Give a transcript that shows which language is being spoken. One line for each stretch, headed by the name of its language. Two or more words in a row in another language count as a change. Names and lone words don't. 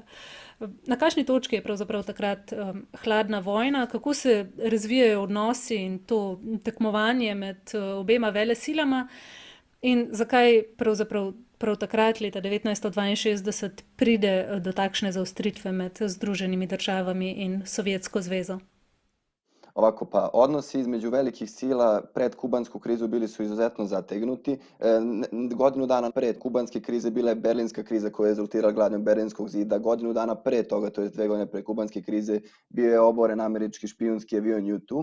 Slovenian: Na kakšni točki je pravzaprav takrat hladna vojna, kako se razvijajo odnosi in to tekmovanje med obema velesilama in zakaj pravzaprav prav takrat, leta 1962, pride do takšne zaostritve med Združenimi državami in Sovjetsko zvezo?
Serbian: Ovako, pa odnosi između velikih sila pred kubansku krizu bili su izuzetno zategnuti. Godinu dana pred kubanske krize bila je Berlinska kriza koja je rezultirala gradnjom Berlinskog zida. Godinu dana pre toga, to je 2 godine pre kubanske krize, bio je oboren američki špijunski avion U-2.